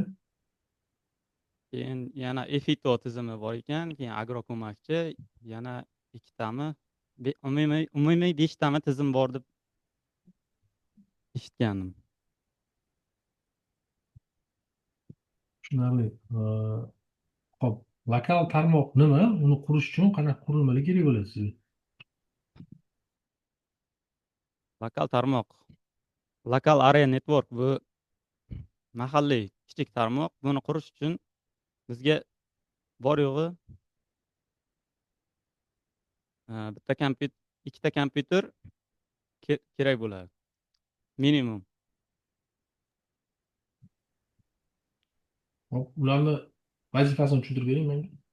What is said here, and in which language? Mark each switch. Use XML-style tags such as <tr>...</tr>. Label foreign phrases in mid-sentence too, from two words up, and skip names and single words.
<uz>Keyin yana EFITO tizimi bor ekan, keyin agroko'makchi, yana 2 tami, umumiy 5 tami tizim bor deb eshitgandim. Tushunarli. Xo'p, lokal tarmoq nima? Uni qurish uchun qanaqa qurilmalar kerak bo'ladi sizga? Lokal tarmoq.</uz> <en>Local area network</en> <uz>bu mahalliy kichik tarmoq. Buni qurish uchun bizga bor yo'g'i bitta kompyuter, 2 ta kompyuter kerak bo'ladi. Minimum. Hop, ularni vazifasini tushuntirib bering menga.</uz>